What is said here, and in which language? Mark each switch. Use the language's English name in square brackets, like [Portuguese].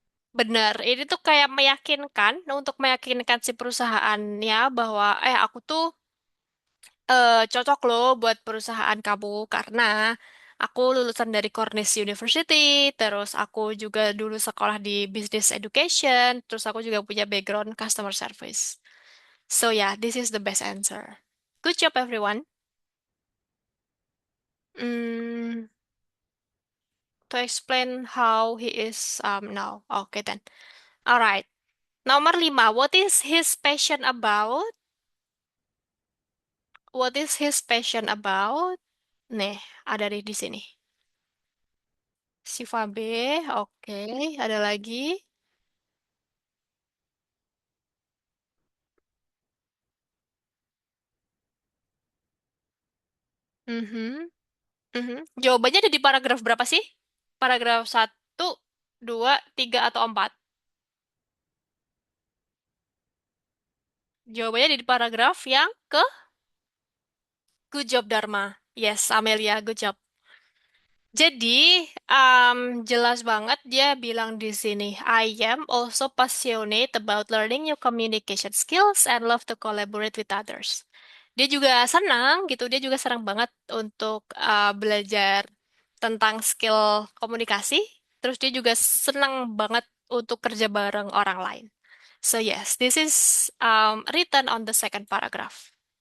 [Indonesian] Benar, ini tuh kayak meyakinkan, untuk meyakinkan si perusahaannya bahwa aku tuh cocok loh buat perusahaan kamu karena aku lulusan dari Cornish University, terus aku juga dulu sekolah di Business Education, terus aku juga punya background customer service. [English] So yeah, this is the best answer. Good job everyone. Mm, to explain how he is now. Okay then. Alright. [Indonesian] Nomor 5. [English] What is his passion about? What is his passion about? [Indonesian] Nih, ada di sini. Siva B, oke. Ada lagi. Mhm, mhm. Jawabannya ada di paragraf berapa sih? Paragraf satu, 2, 3, atau 4? Jawabannya ada di paragraf yang ke [English] good job [Indonesian] Dharma. [English] Yes, Amelia, good job. [Indonesian] Jadi, jelas banget dia bilang di sini, [English] I am also passionate about learning new communication skills and love to collaborate with others. [Indonesian] Dia juga senang gitu, dia juga senang banget untuk belajar tentang skill komunikasi. Terus dia juga senang banget untuk kerja bareng orang lain. [English] So yes, this is written on the second paragraph.